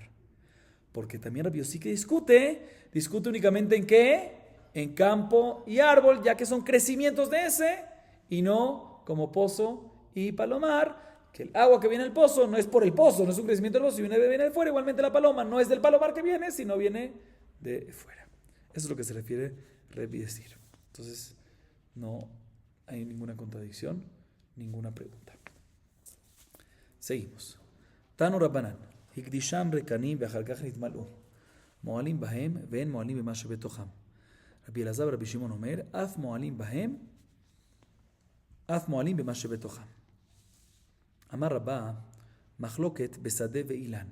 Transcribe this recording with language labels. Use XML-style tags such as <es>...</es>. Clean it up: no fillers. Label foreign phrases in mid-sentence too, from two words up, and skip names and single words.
<es>Porque también Rabbi Yossi que discute únicamente en qué, en campo y árbol, ya que son crecimientos de ese, y no como pozo y palomar, que el agua que viene del pozo no es por el pozo, no es un crecimiento del pozo, si viene de fuera, igualmente la paloma no es del palomar que viene, sino viene de fuera. Eso es lo que se refiere Rebbi decir. Entonces, no hay ninguna contradicción, ninguna pregunta. Seguimos.</es> <he>תנו רבנן הקדישם ריקנים ואחר כך נתמלאו. מועלים בהם ואין מועלים במה שבתוכם. Rabbi Elazar וRבי שמעון אומר, אף מועלים בהם, אף מועלים במה שבתוכם. אמר רבה, מחלוקת בשדה ואילן.</he>